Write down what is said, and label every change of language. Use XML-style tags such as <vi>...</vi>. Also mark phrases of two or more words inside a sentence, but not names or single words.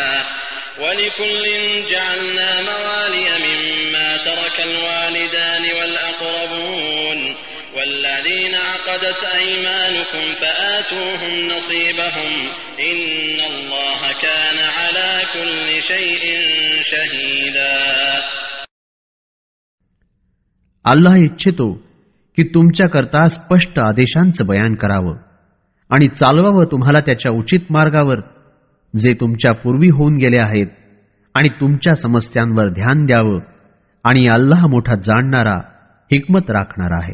<ar>ولكل جعلنا موالي مما ترك الوالدان والأقربون والذين عقدت أيمانكم فآتوهم نصيبهم إن الله كان على كل شيء شهيدا.</ar> <mr>अल्लाह इच्छितो की तुमच्याकरता स्पष्ट आदेशांचं बयान करावं आणि चालवावं तुम्हाला त्याच्या उचित मार्गावर जे तुमच्या पूर्वी होऊन गेले आहेत आणि तुमच्या समस्यांवर ध्यान द्यावं आणि अल्लाह मोठा जाणणारा हिकमत राखणारा आहे.</mr>